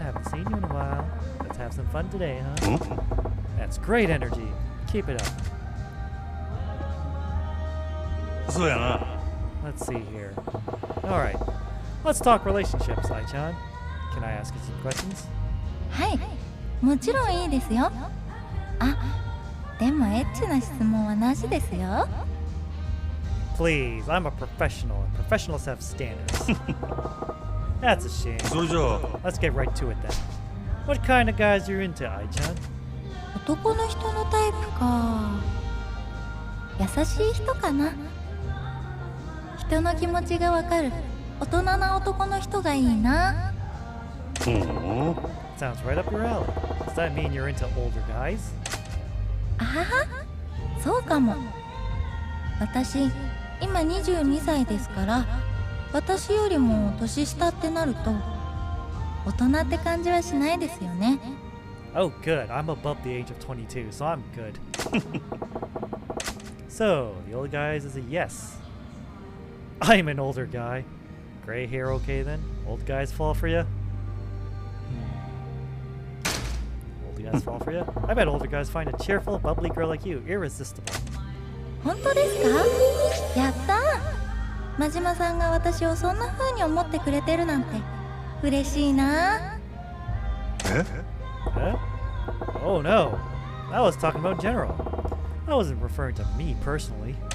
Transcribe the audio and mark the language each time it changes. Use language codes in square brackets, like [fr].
[en] Haven't seen you in a while. Let's have some fun today, huh? That's great energy. Keep it up. Let's see here. Alright. Let's talk relationships, Ai-chan. Can I ask you some questions? [ja] はい、もちろんいいですよ。あ、でもエッチな質問はなしですよ。 [en] Please, I'm a professional, and professionals have standards. That's a shame. Let's get right to it then. What kind of guys are you into, Ai-chan? [ja] 男の人のタイプか。優しい人かな。人の気持ちがわかる大人な男の人がいいな。 [en] Sounds right up your alley. Does that mean you're into older guys? [ja] あはは、そうかも。私、今22歳ですから、私よりも年下ってなると、大人って感じはしないですよね。 [en] Oh, good. I'm above the age of 22, so I'm good. So, the old guys is a yes. I'm an older guy. Gray hair okay then? Old guys fall for you? Old guys fall for you? I bet older guys find a cheerful, bubbly girl like you irresistible. [ja] 本当ですか？やったー。真島さんが私をそんな風に思ってくれてるなんて嬉しいな。 [en] Huh? Oh no. I was talking about general. I wasn't referring to me personally.